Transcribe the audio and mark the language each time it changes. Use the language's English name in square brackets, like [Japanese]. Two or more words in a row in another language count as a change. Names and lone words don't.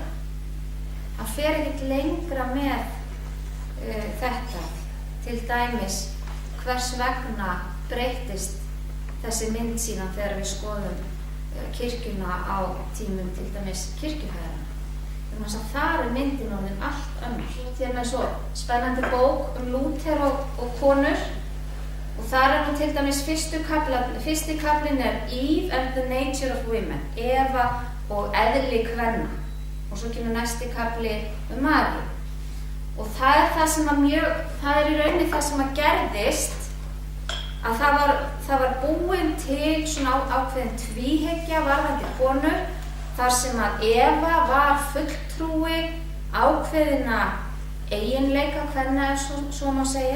[Icelandic] Hann fer ekkert lengra með þetta, til dæmis hvers vegna breytist þessi mynd síðan þegar við skoðum kirkjuna á tímum til dæmis kirkjuhæðarna. Þannig að þar er myndin orðin allt önnur. Hér með svo spennandi bók Lúther og konur. Og þar er nú til dæmis fyrsti kaflinn er Eve and the Nature of Women, Eva og eðli kvenna. Og svo kemur næsti kafli Maríu. Og það er í rauninni það sem að gerðist, að það var búin til svona ákveðin tvíhyggja varðandi konur, þar sem að Eva var fulltrúi ákveðina eiginleika kvenna, ef svo má segja.